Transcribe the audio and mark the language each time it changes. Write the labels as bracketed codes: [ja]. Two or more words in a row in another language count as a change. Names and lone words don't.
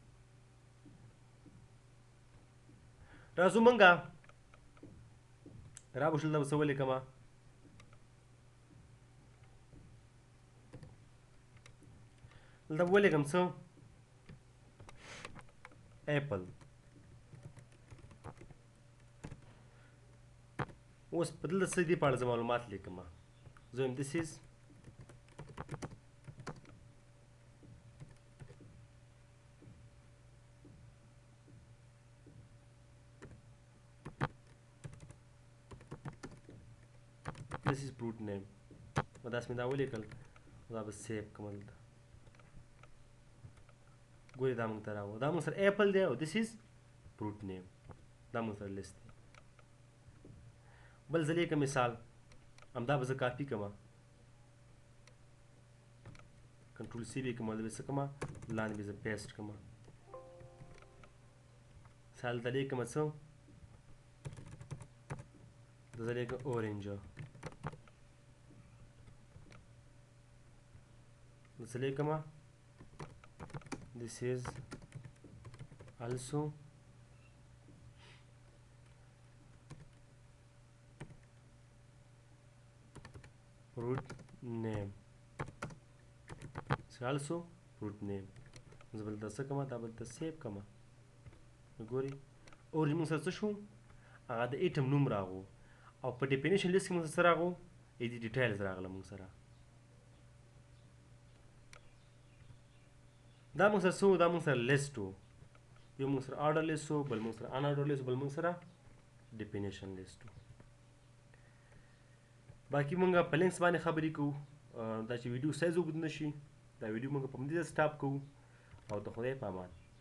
[ps] راځو موږ رابشل دا څه ولیکم دلته ولیکم څه اپل اوس په دلته څه دې په اړه زه معلومات لیکم زه وایم [en] this is fruit name [ps] نو داسې مې دا ولیکل دا به سیو کړم دلته ګورئ دا موږ ته راغو دا موږ سره اپل دی او [en] this is fruit name [ps] دا موږ سره لیست دی بل زه لیکم مثال همدا به زه کاپي کړم [en] control C [ps] به کوم دا به څه کوم لاندې به زه پیسټ کړم مثال ته لیکم څه زه لیکم اورنج زه لیکم [en] this is also fruit name it's also fruit name [ps] زه بل څه کوم دا بل ته سیو کوم ګوري اورنج موږ سره څه شو هغه د ایټم نوم راغو او په [en] definition list [ps] کې موږ سره راغو ای دي ډیټیلز راغله موږ سره دا موږ سره څه دا موږ سره لیست و یو موږ سره [en] order list [ps] و بل موږ سره [en] un order list [ps] بل موږ سره [en] definition list [ps] و باقي موږ په لینکس باندې خبرې کوو دا چې ویډیو سایز اوږد نه شي دا ویډیو موږ په همدې سټاپ کوو او د خدای په امان